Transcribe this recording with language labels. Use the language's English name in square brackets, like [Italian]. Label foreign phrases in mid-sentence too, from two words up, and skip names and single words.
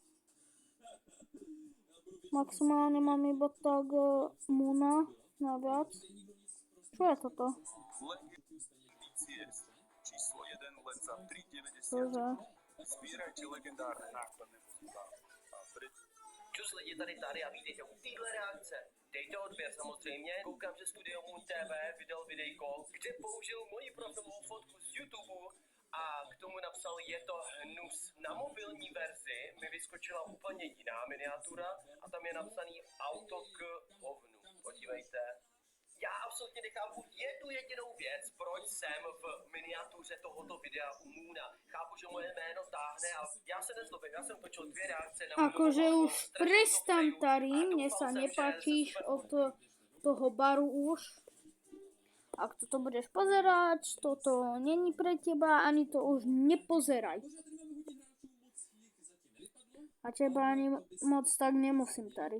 [Slovak] Maximálne mám iba tak Moona na viac. Čo je toto? Cože? Sbírajte legendárne nákladné vozidlá. [Czech] Čus lidi, tady a vítejte u téhle reakce. Dejte odběr samozřejmě. Koukám, že Studio Moon TV vydal videjko, kde použil moji profilovou fotku z YouTube a k tomu napsal je to hnus. Na mobilní verzi mi vyskočila úplně jiná miniatura a tam je napsaný auto k hovnu. Podívejte. Já absolutně nechápu jednu jedinou věc, proč jsem v miniatuře tohoto videa u Moona. Chápu, že moje jméno táhne a já se nezlobím, já jsem točil 2 reakce na [Slovak] Akože už prestan, Tari, mne sa nepáčíš od toho baru už. Ak toto budeš pozerať, toto není pre teba, ani to už nepozeraj. A teba ani moc tak nemusím, Tari.